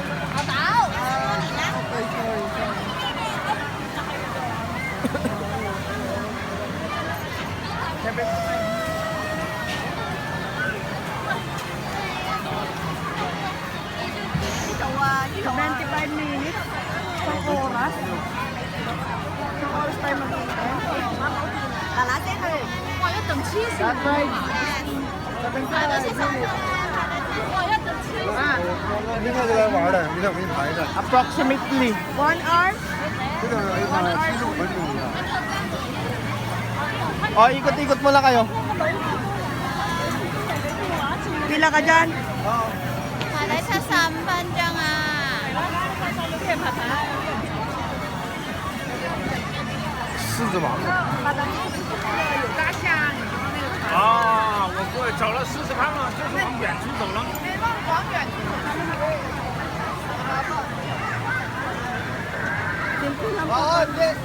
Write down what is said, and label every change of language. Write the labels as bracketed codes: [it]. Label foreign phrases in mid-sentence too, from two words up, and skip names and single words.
[tl] Okay, sorry. Siyempre. Sa 25 minutes. Isang oras. Isang oras tayo mag-intay. [en] That right. [zh] 应该就来玩的，明天我给你排一下。 [en] Approximately. 1 hour? [zh] 这个75分钟的。 [tl] O, ikot-ikot mo lang kayo. Pila ka dyan? [zh] 来才3分钟啊！狮子王。啊，我过去找了试试看嘛，就是往远处走了。 [tl] Oo, hindi.